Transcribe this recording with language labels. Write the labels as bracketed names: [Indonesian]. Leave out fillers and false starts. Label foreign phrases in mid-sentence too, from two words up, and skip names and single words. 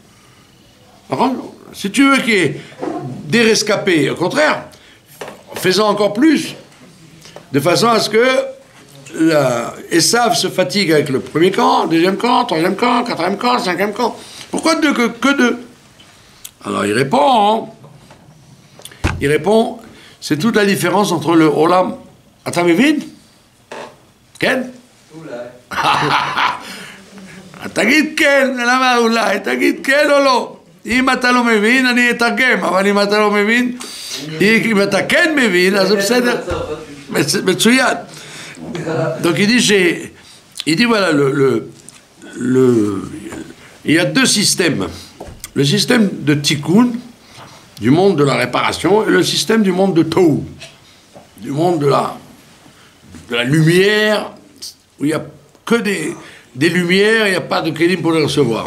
[French] Si tu veux qu'il y ait des rescapés, au contraire, fais-en encore plus, de façon à ce que Esav se fatigue avec le premier camp, deuxième camp, troisième camp, quatrième camp, cinquième camp. Pourquoi que 2? Alors il répond, c'est toute la différence entre le Olam. [Hebrew] אתה מבין? כן? אולי. תגיד כן, למה אולי? תגיד כן או לא. אם אתה לא מבין, אני אתרגם, אבל אם אתה לא מבין, אם אתה כן מבין, אז זה בסדר. Metsuyan. [French] Donc il dit voilà, il y a deux systèmes. Le système de Tikkun, du monde de la réparation, et le système du monde de Tohu, du monde de la lumière, où il n'y a que des lumières, il n'y a pas de kélim pour les recevoir.